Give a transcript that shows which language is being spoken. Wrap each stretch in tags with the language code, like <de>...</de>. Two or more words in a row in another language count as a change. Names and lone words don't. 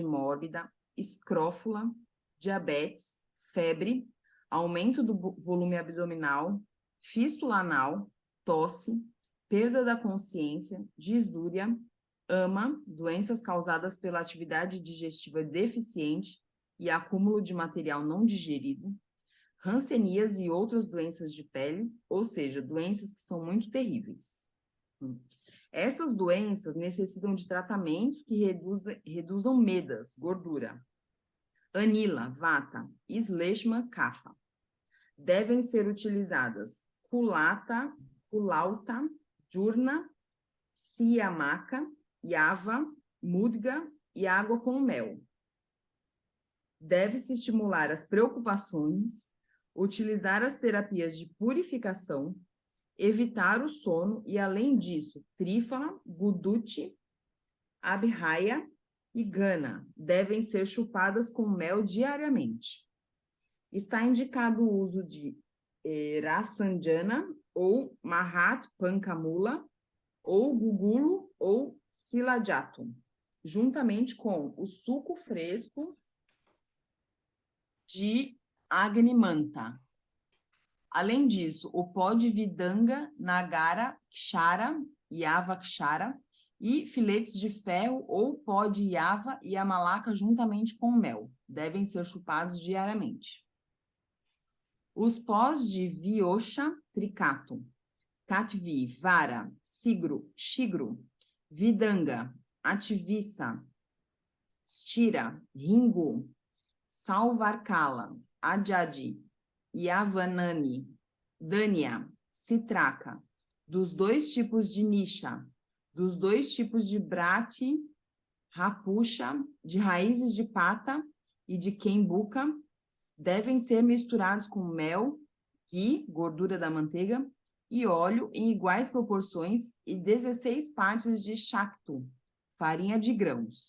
<pt>mórbida, escrófula, diabetes, febre, aumento do volume abdominal, fístula anal, tosse, perda da consciência, disúria, ama, doenças causadas pela atividade digestiva deficiente e acúmulo de material não digerido, hanseníase e outras doenças de pele, ou seja, doenças que são muito terríveis. Essas doenças necessitam de tratamentos que reduzam medas, gordura.</pt> <sa>Anila, vata, sleshma, kapha.</sa> <pt>Devem ser utilizadas kulata, kulauta, jurna, siamaka, yava, mudga e água com mel. Deve-se estimular as preocupações, utilizar as terapias de purificação, evitar o sono e, além disso, trífala, guduti, abhaya e gana devem ser chupadas com mel diariamente. Está indicado o uso de rasanjana ou mahat pankamula ou gugulo ou silajato, juntamente com o suco fresco de Agnimanta. Além disso, o pó de vidanga, nagara, kshara, yava kshara e filetes de ferro ou pó de yava e amalaca juntamente com mel. Devem ser chupados diariamente. Os pós de viosha tricato, katvi, vara, sigro, shigro, vidanga, ativissa, stira, ringu, salvarkala, adjadi, yavanani, dania, citraca, dos dois tipos de nisha, dos dois tipos de brati, rapucha, de raízes de pata e de quembuca, devem ser misturados com mel, ghee, gordura da manteiga, e óleo em iguais proporções e 16 partes de shaktu, farinha de grãos.</pt>